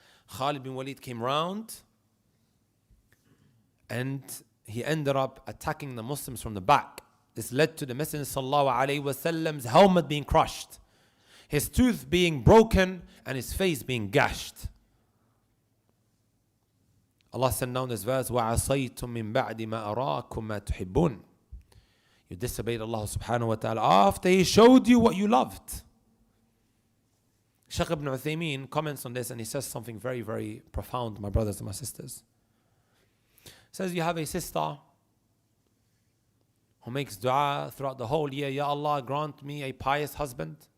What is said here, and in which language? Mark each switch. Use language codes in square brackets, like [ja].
[en] Khalid bin Walid came round and he ended up attacking the Muslims from the back. This led to the Messenger sallallahu alayhi wasallam's helmet being crushed, his tooth being broken, and his face being gashed. Allah sent down this verse, [ar] وَعَصَيْتُم مِّن بَعْدِ مَا أَرَاكُم مَّا تُحِبُّونَ. [en] You disobeyed Allah subhanahu wa ta'ala after He showed you what you loved. Sheikh Abu Taymiyyah comments on this and he says something very, very profound, my brothers and my sisters. He says, you have a sister who makes dua throughout the whole year, Ya Allah, grant me a pious husband.